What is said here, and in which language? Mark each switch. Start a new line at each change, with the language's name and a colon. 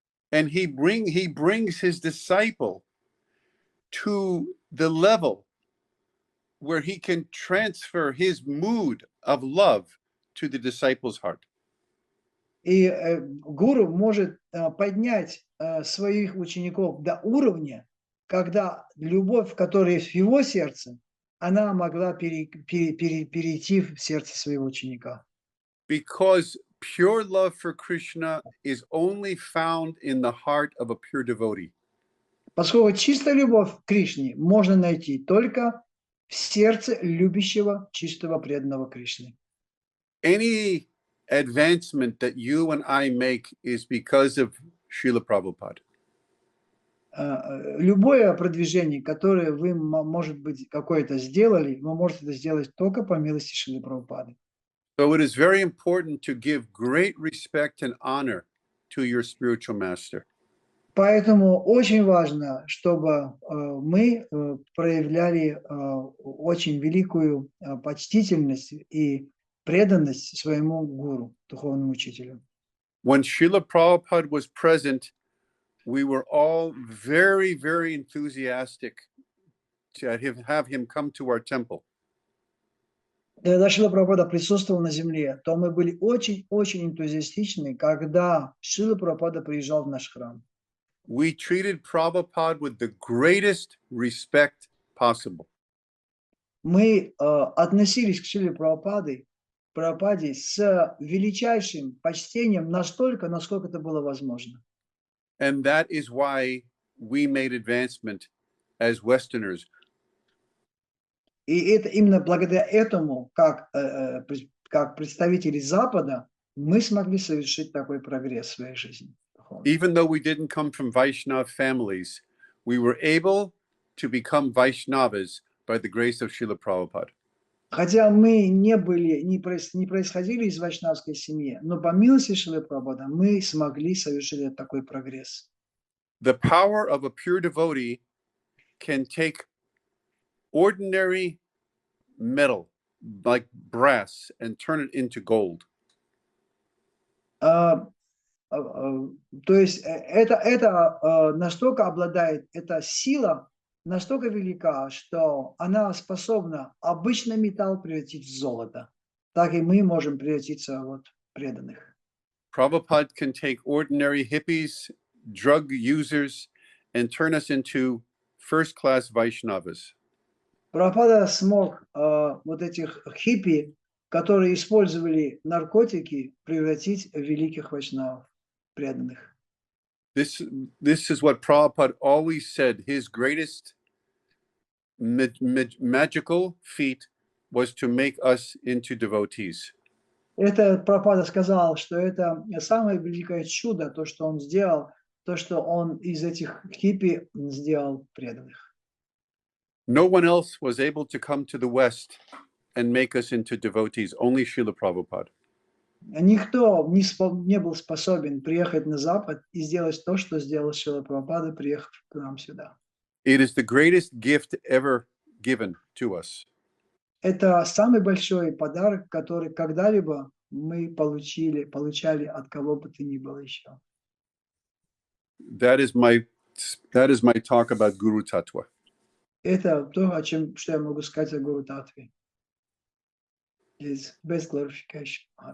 English: And he brings his disciple to the level where he can transfer his mood of love to the disciple's heart.
Russian: И гуру может поднять своих учеников до уровня, когда любовь, которая есть в его сердце, она могла перейти в сердце своего ученика.
English: Because pure love for Krishna is only found in the heart of a pure devotee.
Russian: Поскольку чистая любовь к Кришне можно найти только в сердце любящего, чистого, преданного Кришны.
English: Any advancement that you and I make is because of Srila Prabhupada.
Russian: Любое продвижение, которое вы, может быть, какое-то сделали, вы можете это сделать только по милости Шрилы Прабхупады.
English: So it is very important to give great respect and honor to your spiritual master.
Russian: Поэтому очень важно, чтобы мы проявляли очень великую почтительность и преданность своему гуру, духовному учителю.
English: When Srila Prabhupada was present, we were all very, very enthusiastic to have him come to our temple.
Russian: Когда Шрила Прабхупада присутствовал на земле, то мы были очень-очень энтузиастичны, когда Шрила Прабхупада приезжал в наш храм.
English: We treated Prabhupada with the greatest respect possible.
Russian: Мы относились к Шриле Прабхупаде с величайшим почтением настолько, насколько это было возможно.
English: And that is why we made advancement as Westerners.
Russian: И это именно благодаря этому, как представители Запада, мы смогли совершить такой прогресс в своей жизни.
English: Even though we didn't come from Vaishnava families, we were able to become Vaishnavas by the grace of Srila Prabhupada.
Russian: Хотя мы не происходили из вайшнавской семьи, но по милости Шрилы Прабхупады мы смогли совершить такой прогресс.
English: The power of a pure devotee can take ordinary metal, like brass, and turn it into gold.
Russian: То есть это настолько обладает, эта сила настолько велика, что она способна обычный металл превратить в золото. Так и мы можем превратиться в преданных.
English: Prabhupada can take ordinary hippies, drug users, and turn us into first-class Vaishnavas.
Russian: Прабхупада смог вот этих хиппи которые использовали наркотики, превратить в великих вайшнавов, преданных.
English: This is what Prabhupada always said. His greatest magical feat was to make us into devotees.
Russian: Это Прабхупада сказал, что это самое великое чудо, то, что он сделал, то, что он из этих хиппи сделал преданных.
English: No one else was able to come to the West and make us into devotees, only Srila Prabhupada.
Russian: Никто не был способен приехать на Запад и сделать то, что сделал Шрила Прабхупада, приехав к нам сюда.
English: It is the greatest gift ever given to us.
Russian: Это самый большой подарок, который когда-либо мы получали от кого бы то ни было еще.
English: That is my talk about Guru Tattva.
Russian: Это то, что я могу сказать о Гуру Татве.
English: His best glorification.